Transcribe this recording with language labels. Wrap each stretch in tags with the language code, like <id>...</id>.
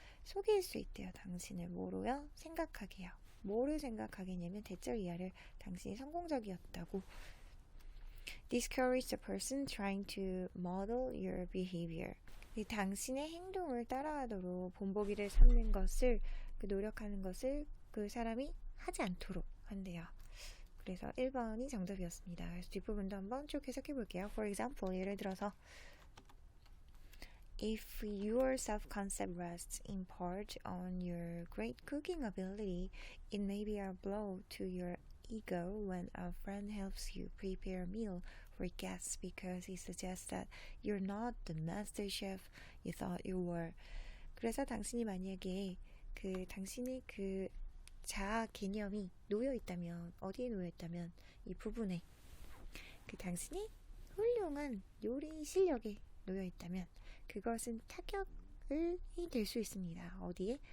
<ko>속일 수 있대요. 당신을 뭐로요? 생각하게요. 뭐를 생각하겠냐면 대절 이하를 당신이 성공적이었다고.</ko> <en>Discourage the person trying to model your behavior.</en> <ko>당신의 행동을 따라하도록 본보기를 삼는 것을, 노력하는 것을 그 사람이 하지 않도록 한대요. 그래서 1번이 정답이었습니다. 그래서 뒷부분도 한번 쭉 해석해 볼게요.</ko> <en>For example,</en> <ko>예를 들어서</ko> <en>If your self-concept rests in part on your great cooking ability, it may be a blow to your ego when a friend helps you prepare a meal for guests because he suggests that you're not the master chef you thought you were.</en> <ko>그래서 당신이 만약에 당신의 자아 개념이 놓여 있다면, 어디에 놓여 있다면 이 부분에 당신이 훌륭한 요리 실력에 놓여 있다면 그것은 타격이 될 수 있습니다. 어디에?</ko>